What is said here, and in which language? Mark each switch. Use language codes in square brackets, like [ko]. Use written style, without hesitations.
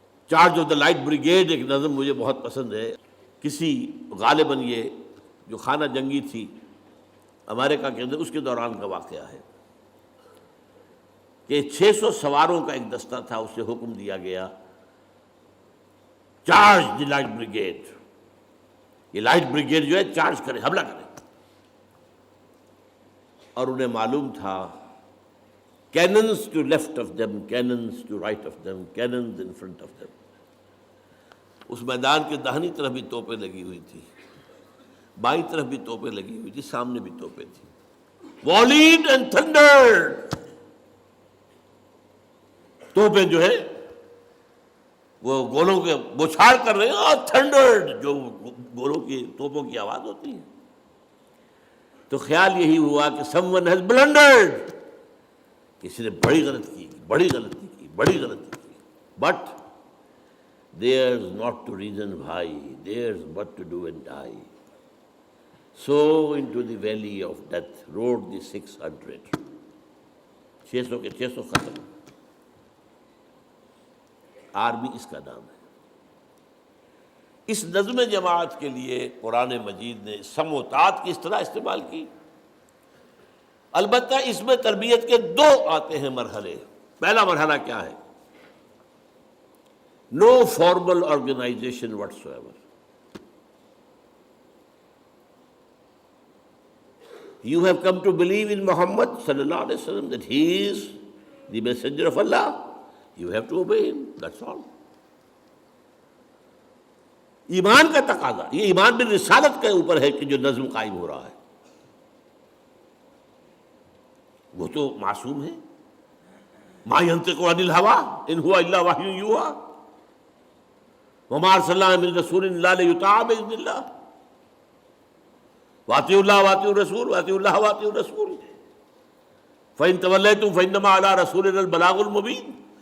[ur] Charge of the light brigade ایک نظم مجھے بہت پسند ہے. کسی غالباً یہ جو خانہ جنگی تھی امریکہ کے اندر اس کے دوران کا واقعہ ہے کہ 600 سواروں کا ایک دستہ تھا، اسے حکم دیا گیا چارج دی لائٹ بریگیڈ. یہ لائٹ بریگیڈ جو ہے چارج کرے، حملہ کرے. اور انہیں معلوم تھا [en] cannons to left of them, [ur] cannons to right of them, cannons in front of them. اس میدان کے داہنی طرف بھی توپیں لگی ہوئی تھی، بائیں طرف بھی توپیں لگی ہوئی تھی، سامنے بھی توپیں تھی. [en] Volleyed and thundered. [ur] توپیں جو ہے وہ گولوں کے بوچھار کر رہے ہیں، اور تھنڈرڈ جو گولوں کی توپوں کی آواز ہوتی ہے. تو خیال یہی ہوا کہ [en] someone has blundered، [ur] کسی نے بڑی غلطی کی، بڑی غلطی کی، بڑی غلطی کی. [en] But there's not to reason why, there's but to do and die. So into the valley of death rode the 600. [ur] 600 کے 600 ختم. آرمی اس کا نام ہے. اس نظم جماعت کے لیے قرآن مجید نے سمع و طاعت کی اصطلاح استعمال کی. البتہ اس میں تربیت کے 2 آتے ہیں مرحلے. پہلا مرحلہ کیا ہے؟ [en] No formal organisation whatsoever. You have come to believe in Muhammad sallallahu alaihi wasallam that he is the messenger of Allah. You have to obey him. That's all. [ur] ایمان کا تقاضا، یہ ایمان بالرسالت کے اوپر ہے کہ جو نظم قائم ہو رہا ہے. وہ تو معصوم ہے. [ar] ما ينطق عن الهوى ان هو الا وحی یوحی وما ارسلنا من رسول الا ليطاع باذن الله واطیعوا الله واطیعوا الرسول واطیعوا الله واطیعوا الرسول فان توليتم فانما على رسولنا البلاغ المبین.